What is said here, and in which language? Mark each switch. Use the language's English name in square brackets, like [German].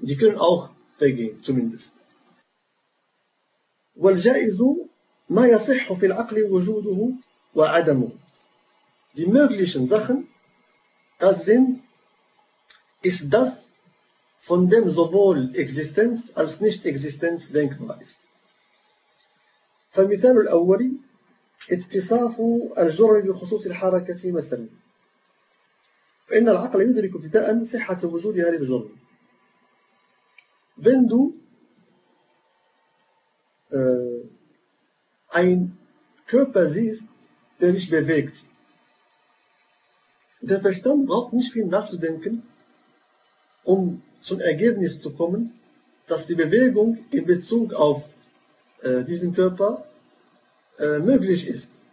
[German] Die können auch vergehen, zumindest. [Arabic] والجائز ما يصح في العقل وجوده وعدمه. [German] Die möglichen Sachen, das sind, ist das, von dem sowohl Existenz als Nicht-Existenz denkbar ist. [Arabic] فمثال الأول اتصاف الجرم بخصوص الحركة مثلا. فإن العقل يدرك ابتداء صحة وجود هذا الجرم. [German] Wenn du einen Körper siehst, der sich bewegt, der Verstand braucht nicht viel nachzudenken, um zum Ergebnis zu kommen, dass die Bewegung in Bezug auf diesen Körper möglich ist.